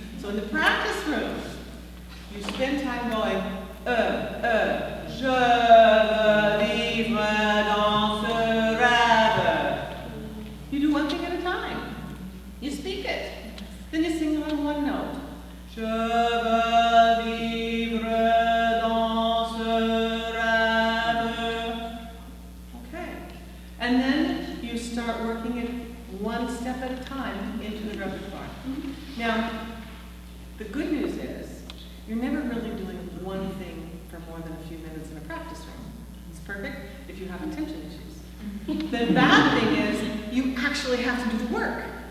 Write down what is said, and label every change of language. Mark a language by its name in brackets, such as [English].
[English] So in the practice room, you spend time going, [French] je veux vivre dans ce rêve. [English] You do one thing at a time. You speak it. Then you sing on one note. [French] Je veux vivre dans ce rêve. [English] Okay. And then you start working it one step at a time into the repertoire. Now, the good news is, you're never really doing one thing for more than a few minutes in a practice room. It's perfect if you have attention issues. The bad thing is, you actually have to do the work.